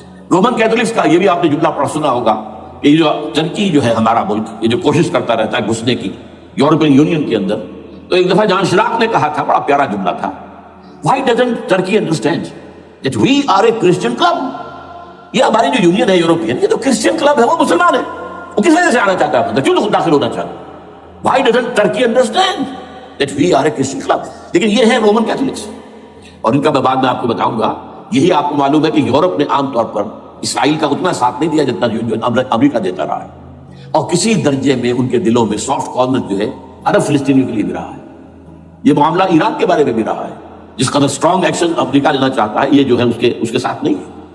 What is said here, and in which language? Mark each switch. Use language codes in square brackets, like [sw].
[ur] Roman Catholics کا یہ بھی آپ نے جملہ پڑھ سنا ہوگا کہ یہ جو ترکی جو ہے ہمارا ملک, یہ جو کوشش کرتا رہتا ہے گھسنے کی یورپین یونین کے اندر, تو ایک دفعہ جان شراق نے کہا تھا, بڑا پیارا جملہ تھا, [en] why doesn't Turkey understand that we are a Christian club. [ur] یہ ہماری جو یونین ہے یورپین, یہ تو کرسچین کلب ہے, وہ مسلمان ہے, وہ کس وجہ سے آنا چاہتا ہے, کیوں داخل ہونا چاہتا ہے. [en] why doesn't Turkey understand that we are a Christian club. [ur] لیکن یہ ہے رومن کیتھولکس, اور ان کا میں بعد میں آپ کو بتاؤں گا. یہی آپ کو معلوم ہے کہ یورپ نے عام طور پر اسرائیل کا اتنا ساتھ نہیں دیا جتنا جو امریکہ دیتا رہا ہے, اور کسی درجے میں ان کے دلوں میں سافٹ کارنر جو ہے عرب فلسطینیوں کے لیے بھی رہا ہے. یہ معاملہ ایران کے بارے میں بھی رہا ہے, جس قدر اسٹرانگ ایکشن امریکہ لینا چاہتا ہے, یہ جو ہے اس کے ساتھ نہیں ہے.